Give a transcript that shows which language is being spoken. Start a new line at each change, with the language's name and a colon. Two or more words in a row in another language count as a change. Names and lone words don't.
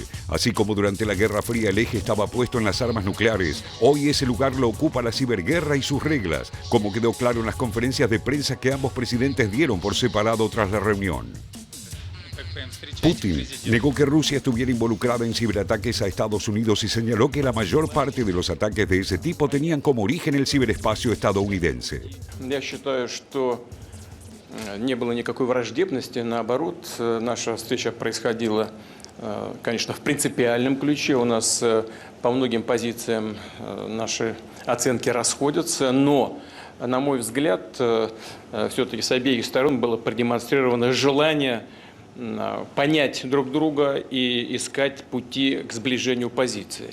Spanish: Así como durante la Guerra Fría el eje estaba puesto en las armas nucleares, hoy ese lugar lo ocupa la ciberguerra y sus reglas, como quedó claro en las conferencias de prensa que ambos presidentes dieron por separado tras la reunión. Putin negó que Rusia estuviera involucrada en ciberataques a Estados Unidos y señaló que la mayor parte de los ataques de ese tipo tenían como origen el ciberespacio estadounidense.
Russian: Не было никакой враждебности, наоборот, наша встреча происходила, конечно, в принципиальном ключе. У нас по многим позициям наши оценки расходятся, но, на мой взгляд, все-таки с обеих сторон было продемонстрировано желание понять друг друга и искать пути к сближению позиций.